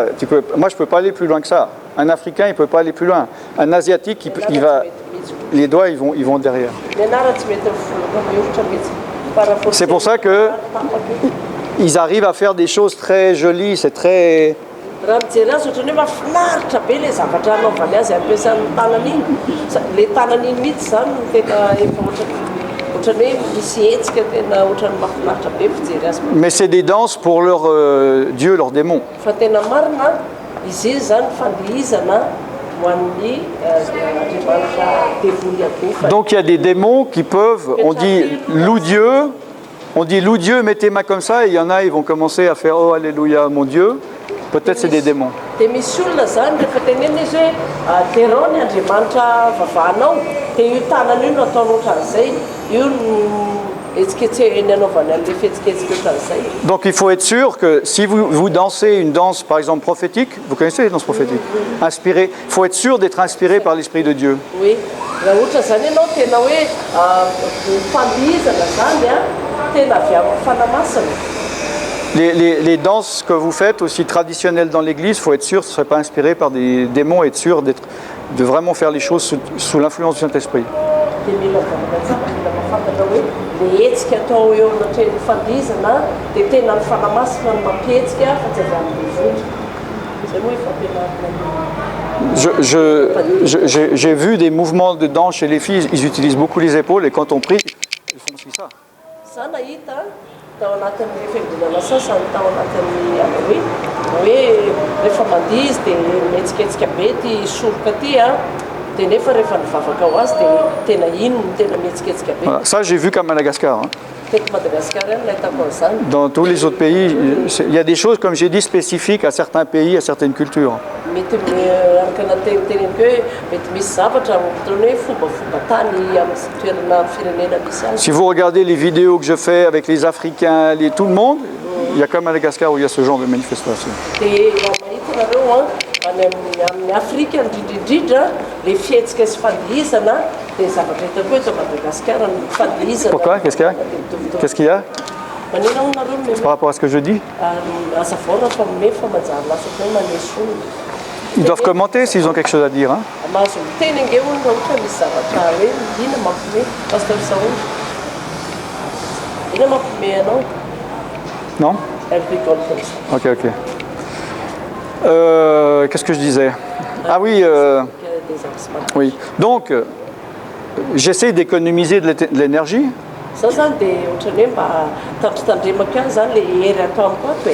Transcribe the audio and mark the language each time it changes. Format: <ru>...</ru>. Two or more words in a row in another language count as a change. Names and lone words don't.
<fr>Moi, je ne peux pas aller plus loin que ça. Un Africain, il ne peut pas aller plus loin. Un Asiatique, les doigts, ils vont derrière. C'est pour ça qu'ils arrivent à faire des choses très jolies. C'est très...</fr> <mg>raha mijery azy ohatrany hoe mahafinaritra be ilay zavatra anaovany azy ampiasan'ny tanany iny. Ilay tanany iny mihitsy izany no tena efa ohatrany hoe misy hetsika tena ohatrany mahafinaritra be fijery azy.</mg> <fr>Mais c'est des danses pour leur dieu, leur démon.</fr> <mg>Fa tena marina izy io zany fandihizana ho an'ny andriamanitra devoly akofa.</mg> <fr>Donc il y a des démons qui peuvent, on dit loue Dieu, mets tes mains comme ça, et il y en a, ils vont commencer à faire oh alléluia mon Dieu. Peut-être c'est des démons.</fr> <mg>Dia misy olona zany rehefa tenena izy hoe terao ny andriamanitra vavahanao, dia io tanana io no ataony ohatran'izay, io no etsiketsehany anaovany an'ilay fihetsiketsika ohatran'izay.</mg> <fr>Donc il faut être sûr que si vous dansez une danse par exemple prophétique, vous connaissez les danses prophétiques, inspiré, il faut être sûr d'être inspiré par l'Esprit de Dieu. Oui,</fr> <mg>raha ohatra zany ianao tena hoe fandihizana zany tena avy amin'ny fanamasina.</mg> <fr>Les danses que vous faites aussi traditionnelles dans l'église, il faut être sûr que ce ne serait pas inspiré par des démons, être sûr de vraiment faire les choses sous l'influence du Saint-Esprit.</fr> <mg>Dia mila mahafantatra hoe ilay hetsika atao eo anatreh'ny fandihizana dia tena ny fanamasina no mampihetsika fa tsy avy amin'ny volo. Zay moa ifampianarana.</mg> <fr>J'ai vu des mouvements de danse chez les filles, ils utilisent beaucoup les épaules et quand on prie, ils font aussi ça.</fr> <mg>Za nahita tao anatin'ny fiangonana sasany tao anatin'ny hoe rehefa mandihy izy dia mihetsiketsika be ty soroka ty dia nefa rehefa nivavaka ho azy dia tena iny no tena mihetsiketsika be.</mg> <fr>Voilà. Ça j'ai vu qu'à Madagascar.</fr> <mg>Teto Madagasikara any nahitako an'izany.</mg> <fr>Dans tous les autres pays, il y a des choses, comme j'ai dit, spécifiques à certains pays, à certaines cultures.</fr> <mg>Mety araka nateniteneniko hoe mety misy zavatra ohatrany hoe fomba tany amin'ny toerana firenena misy azy.</mg> <fr>Si vous regardez les vidéos que je fais avec les Africains, tout le monde, il y a qu'à Madagascar où il y a ce genre de manifestation.</fr> <mg>Dia mahita nareo amin'ny Afrika indrindrindrindra le fihetsika sy fandihizana dia zavatra hitako hoe eto Madagasikara ny fandihizana.</mg> <fr>Pourquoi? Qu'est-ce qu'il y a?</fr> <mg>Manina ho nareo</mg> <fr>Par rapport à ce que je dis?</fr> <mg>Azavona fa mey fa manjary lasa hoe manesy olona.</mg> <fr>Ils doivent commenter s'ils ont quelque chose à dire. Hein?</fr> <mg>Mahazo miteny ange hono raha ohatra misy zavatra hoe ina mampiomehy pasteur Saoly. Ina mampiomehy anao?</mg> <fr>Non? Elle rigole comme ça. Ok. Qu'est-ce que je disais? Ah oui, oui. Donc, j'essaie d'économiser de l'énergie.</fr> <mg>Za zany dia ohatrany hoe mba tandritandremaka zany le hery atao amiko ato e.</mg>